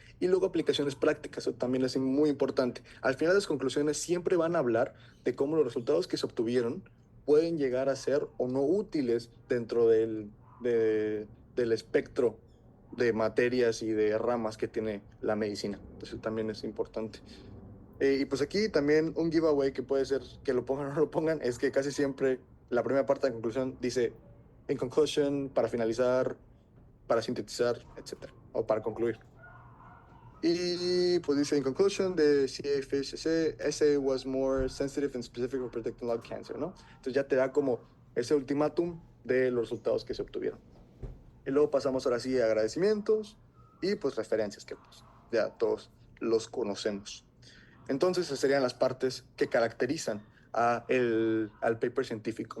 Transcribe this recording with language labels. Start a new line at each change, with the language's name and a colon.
Spanish: Y luego aplicaciones prácticas, eso también es muy importante. Al final las conclusiones siempre van a hablar de cómo los resultados que se obtuvieron pueden llegar a ser o no útiles dentro del espectro de materias y de ramas que tiene la medicina. Entonces también es importante. Y pues aquí también un giveaway que puede ser que lo pongan o no lo pongan, es que casi siempre la primera parte de conclusión dice, en conclusion, para finalizar, para sintetizar, etcétera, o para concluir. Y pues dice,
English: in conclusion, the CA-FISH essay was more sensitive and specific for predicting lung cancer, ¿no?
Spanish: Entonces ya te da como ese ultimátum de los resultados que se obtuvieron. Y luego pasamos ahora sí a agradecimientos y pues referencias que pues ya todos los conocemos. Entonces esas serían las partes que caracterizan al paper científico.